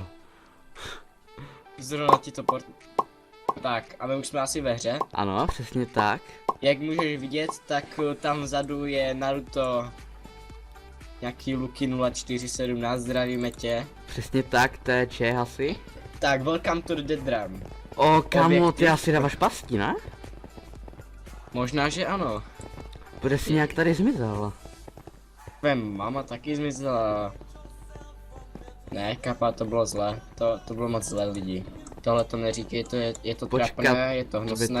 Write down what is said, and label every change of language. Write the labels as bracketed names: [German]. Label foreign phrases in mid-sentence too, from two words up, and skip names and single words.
[Czech] Zrovna ti to Tak, a my už jsme asi ve hře. Ano, přesně tak. Jak můžeš vidět, tak tam vzadu je Naruto. Nějaký Luky 0417, zdravíme tě. Přesně tak, to je Čech asi. Tak, [English] welcome to the Dead Run. [Czech] O, kámo, ty asi dáváš pasti, ne? Možná, že ano. Bude si nějak tady zmizel. Tvoje máma taky zmizela. Ne, kapa, to bylo zlé. To bylo moc zlé lidi. Tohle to neříkej, je to trapné, je to hnusné